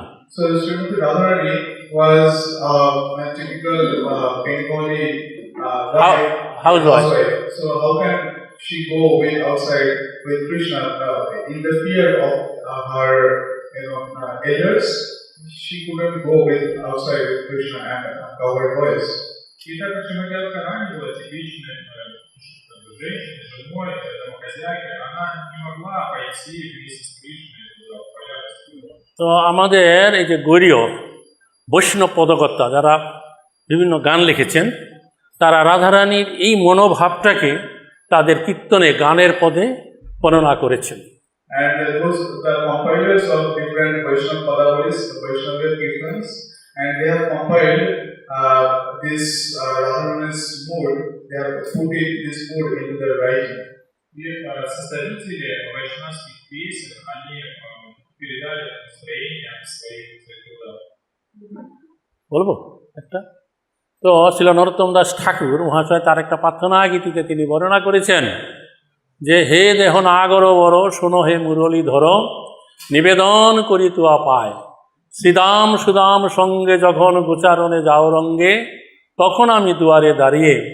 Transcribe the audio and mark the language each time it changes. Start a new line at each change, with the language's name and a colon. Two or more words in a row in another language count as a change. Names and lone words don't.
English: So Srimati Radharani was a typical Bengali housewife. So how can she go outside with Krishna in the fear of her elders? She couldn't go outside with Krishna and covered boys.
Russian: И так как Шримати Радхарани была типичной женщиной, женой, домохозяйкой, она не могла пойти вместе с Кришной туда, в поля.
Bangla: তো আমাদের এই যে গৌরীয় বৈষ্ণব পদকর্তা যারা বিভিন্ন গান লিখেছেন, তারা রাধারানীর এই মনোভাবটাকে তাদের কীর্তনে গানের পদে বর্ণনা করেছেন।
English: And the compilers of different Vaishnava Padavalis, the Vaishnava Kirtans, and they have compiled this Radharani's mood, they have put this mood into their writing.
Russian: И составители вайшнавских песен, они передали настроение своих трудов.
Bangla: বলবো একটা? তো শিল নরোত্তম দাস ঠাকুর মহাশয় তার একটা প্রার্থনা গীতিতে তিনি বর্ণনা করেছেন যে হে দেহ নাগর বড় শোনো হে মুরলী ধর নিবেদন করি তুয়া পায় শ্রীদাম সুদাম সঙ্গে যখন গোচারণে যাও রঙ্গে তখন আমি দুয়ারে দাঁড়িয়ে